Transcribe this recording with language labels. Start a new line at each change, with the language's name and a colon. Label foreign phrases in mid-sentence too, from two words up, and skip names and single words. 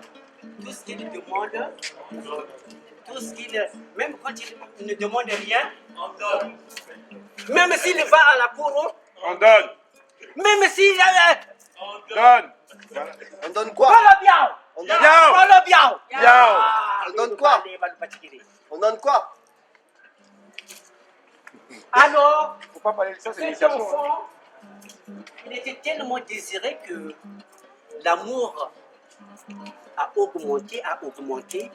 French: Tout ce qu'il demande, donne. Tout ce qu'il, même quand il ne demande rien, on donne. Même s'il va à la cour, On donne. même s'il On donne. On donne quoi? Kolobiao! On donne, Yao. Kolobiao! Yao. On donne quoi? On donne quoi? Alors, Faut pas parler de ça, c'est cet l'éducation. enfant, il était tellement désiré que l'amour a augmenté.